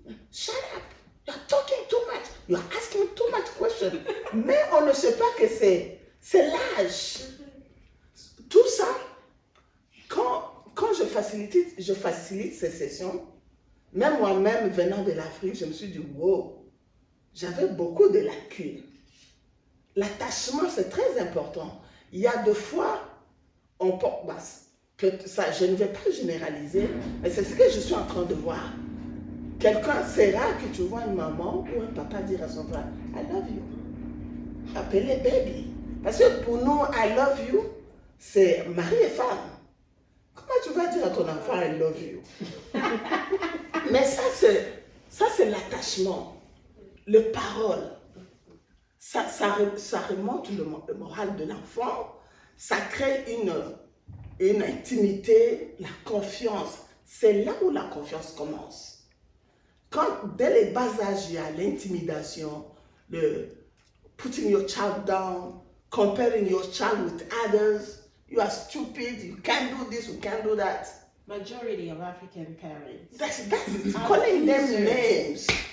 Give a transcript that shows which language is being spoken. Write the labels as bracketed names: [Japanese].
[English] Shut up, you're talking too much, you're asking too much questions. [French] Mais on ne sait pas que c'est l'âge. Tout ça, quand je facilite ces sessions, même moi-même venant de l'Afrique, je me suis dit, wow, j'avais beaucoup de lacunes. L'attachement, c'est très important. Il y a deux fois, je ne vais pas généraliser, mais c'est ce que je suis en train de voir. C'est rare que tu vois une maman ou un papa dire à son frère, [English] I love you. [French] Appelez baby. Parce que pour nous, [English] I love you, [French] c'est mari et femme. Comment tu vas dire à ton enfant, [English] I love you? [French] Mais ça, c'est l'attachement, le parole. Ça remonte le moral de l'enfant, ça crée une intimité, la confiance. C'est là où la confiance commence. Quand dès les bas âges, il y a l'intimidation, le [English] putting your child down, comparing your child with others, you are stupid, you can't do this, you can't do that. Majority of African parents. That's calling them names.